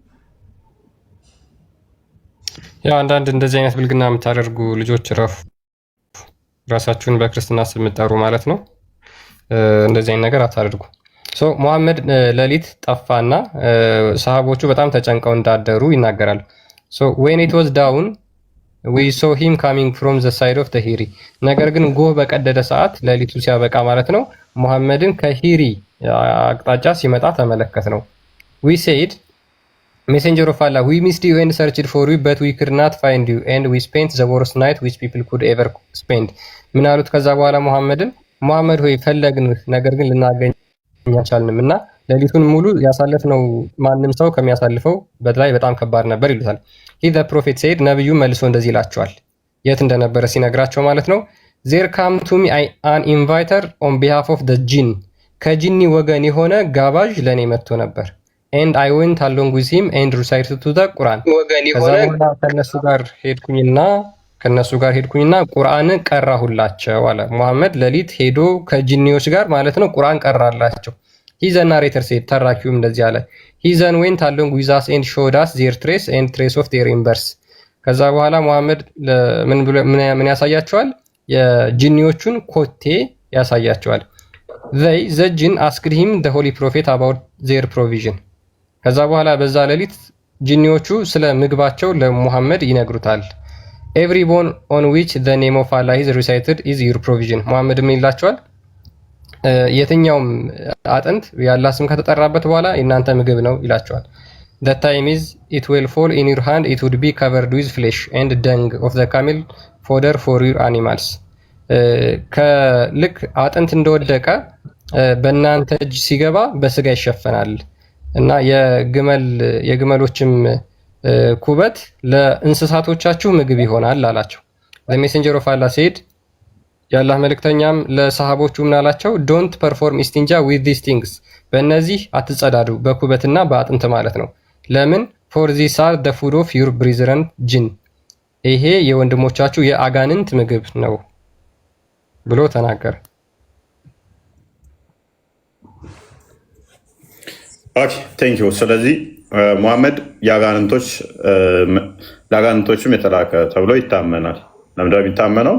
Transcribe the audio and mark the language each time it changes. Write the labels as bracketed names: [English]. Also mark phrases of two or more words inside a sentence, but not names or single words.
[Amharic] ያው አንዳንድ እንደዚህ አይነት ብልግና የምታደርጉ ልጆች ረፉ፣ ራሳችሁን በክርስትና ስም የምትጠሩ ማለት ነው። እንደዚህ አይነት ነገር አታደርጉ። ሙሐመድ ሌሊት ጠፋና ሰሃቦቹ በጣም ተጨንቀው እንዳደሩ ይናገራል። [English] when it was down we saw him coming from the side of the Hiri [Amharic] ነገር ግን ጎህ በቀደደ ሰዓት ሌሊቱ ሲያበቃ ማለት ነው ሙሐመድን ከሂሪ አቅጣጫ ሲመጣ ተመለከት ነው። [English] we said messenger of Allah we missed you and searched for you but we could not find you and we spent the worst night which people could ever spend [Amharic] ምን አሉት ከዛ በኋላ ሙሐመድ ሆይ ፈለግንህ ነገር ግን ልናገኝ አልቻልንም እና ሌሊቱን ሙሉ ያሳለፍነው ማንም ሰው ከሚያሳልፈው በላይ በጣም ከባድ ነበር ይሉታል። [English] he the prophet said [Amharic] ነብዩ መልሶ እንደዚህ ይላቸዋል የት እንደነበረ ሲነግራቸው ማለት ነው [English] there come to me an inviter on behalf of the jinn [Amharic] ከጂኒ ወገን የሆነ ጋባዥ ለኔ መጥቶ ነበር [English] and I went along with him and recited to the Quran [Amharic] ወገን የሆነ ከነሱ ጋር ሄድኩኝና ቁርአን ቀራሁላቸው አለ ሙሐመድ ሌሊት ሄዶ ከጂኒዎች ጋር ማለት ነው ቁርአን ቀራላቸው። [English] he the narrator said [Amharic] ተራኪውም እንደዚህ አለ [English] he then went along with us and showed us their trace and trace of their embers [Amharic] ከዛ በኋላ ሙሐመድ ምን ያሳያቸዋል የጂኒዎቹን ኮቴ ያሳያቸዋል። [English] the jinn asked him the holy prophet about their provision [Amharic] ከዛ በኋላ በዛ ሌሊት ጂኒዎቹ ስለ ምግባቸው ለሙሐመድ ይነግሩታል። [English] every bone on which the name of Allah is recited is your provision [Amharic] ሙሐመድ ምን ይላቸዋል የትኛውም አጥንት ያላ ስም ከተጠራበት በኋላ እናንተ ምግብ ነው ይላቸዋል። [English] the time is it will fall in your hand it would be covered with flesh and dung of the camel fodder for your animals [Amharic] ከልክ አጥንት እንደወደቀ በእናንተ እጅ ሲገባ በስጋ ይሸፈናል እና የግመሎችም ኩበት ለእንስሳቶቻችሁ ምግብ ይሆናል አላቸው። [English] the messenger of Allah said [Amharic] የአላህ መልእክተኛም ለሰሃቦቹ ምን አላቸው [English] don't perform istinja with these things [Amharic] በእነዚህ አትጸዳዱ በኩበትና በአጥንት ማለት ነው ለምን [English] for these are the food of your brethren jinn [Amharic] ይሄ የወንድሞቻችሁ የአጋንንት ምግብ ነው ብሎ ተናገረ። [English] okay thank you። [Amharic] ስለዚህ ሙሐመድ ለአጋንንቶችም የተላከ ተብሎ ይታመናል። ለምንድነው የሚታመነው?